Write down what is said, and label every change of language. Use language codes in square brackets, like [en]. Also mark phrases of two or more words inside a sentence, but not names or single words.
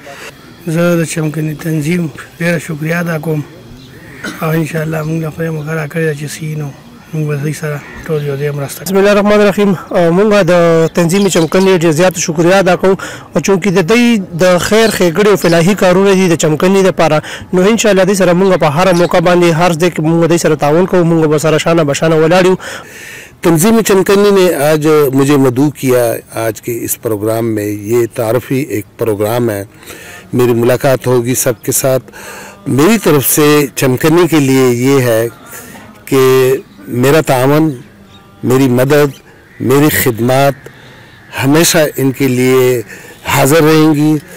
[ps] زه د چمکني تنظیم ډېره شکریه ادا کوم او انشاءالله مونږ له خدای مخه را کړې ده چې سی نو موږ به دوی سره ټول یو ځای مرسته. [ar] بسم الله الرحمن الرحیم. [ps] موږ د تنظیم چمکني ډېر زیات شکریه ادا کوو او چونکې د دوی د خیر ښېګړې او فلاحي کارونه دي د چمکني دپاره نو انشاءالله دوی سره موږ په هره موقع باندې هر ځای کې موږ دوی سره تعاون کوو موږ به سره شانه بشانه ولاړ یو. [ur] تنظیم چمکنی نے آج مجھے مدعو کیا آج کے اس پروگرام میں. یہ تعارفی ایک پروگرام ہے، میری ملاقات ہوگی سب کے ساتھ. میری طرف سے چمکنی کے لیے یہ ہے کہ میرا تعاون میری مدد میری خدمت ہمیشہ ان کے لیے حاضر رہیں گی.